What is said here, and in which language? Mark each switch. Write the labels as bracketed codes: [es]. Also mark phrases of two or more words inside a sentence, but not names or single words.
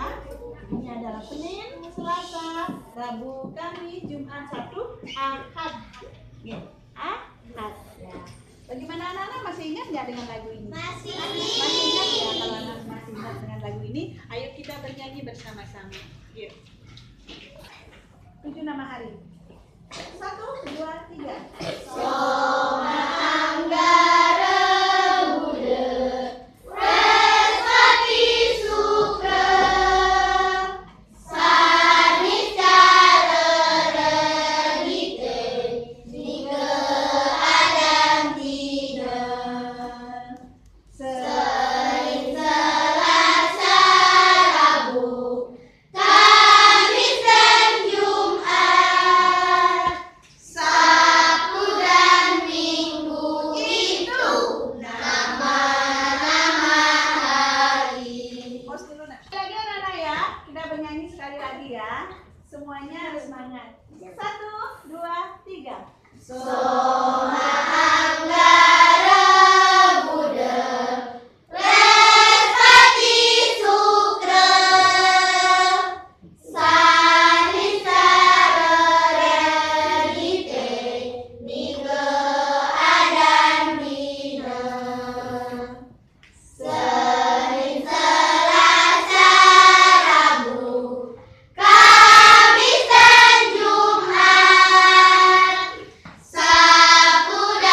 [id] Ini adalah Senin, Selasa, Rabu, Kamis, Jumat, Sabtu, Ahad. Ya, Ahad. Ya. Bagaimana anak-anak masih ingat nggak dengan lagu ini? Masih. Masih ingat ya? Kalau anak masih ingat dengan lagu ini, ayo kita bernyanyi bersama-sama. Yuk. 7 nama hari. 1, 2, 3. [ban] Soma Anggara Buddha Waraspati Sukra Saniscara Redite Nika Adan Dina [id] Senin Selasa Rabu Kamis dan Jumat Sabtu dan Minggu itu nama-nama hari. Pause dulu nak. Lagi anak-anak ya, kita bernyanyi sekali lagi ya. Semuanya harus semangat. 1, 2, 3. [ban] Soma Anggara Buddha Waraspati Sukra Saniscara Redite Nika Adan Dina [id] Senin Selasa Rabu Kamis dan Jumat Sabtu